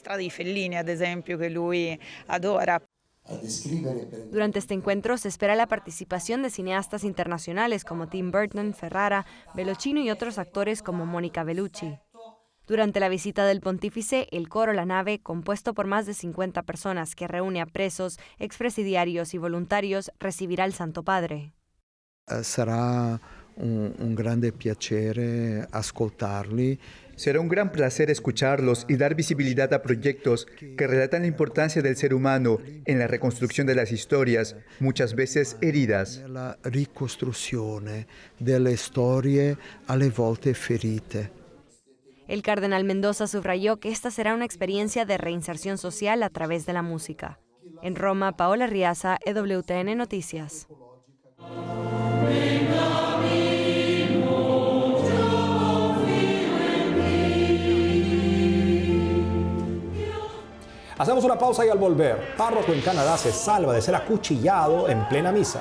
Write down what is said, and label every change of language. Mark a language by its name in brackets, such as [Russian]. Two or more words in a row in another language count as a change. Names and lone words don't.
[Spanish] Durante este encuentro se espera la participación de cineastas internacionales como Tim Burton, Ferrara, Bellocchino y otros actores como Mónica Bellucci. Durante la visita del pontífice, el coro La Nave, compuesto por más de 50 personas que reúne a presos, expresidiarios y voluntarios, recibirá al Santo Padre. [Italian] Será un grande piacere ascoltarli. [Spanish] Será un gran placer escucharlos y dar visibilidad a proyectos que relatan la importancia del ser humano en la reconstrucción de las historias, muchas veces heridas. [Italian] La ricostruzione delle storie alle volte ferite. [Spanish] El cardenal Mendoza subrayó que esta será una experiencia de reinserción social a través de la música. En Roma, Paola Arriaza, EWTN Noticias. Hacemos una pausa y al volver, párroco en Canadá se salva de ser acuchillado en plena misa.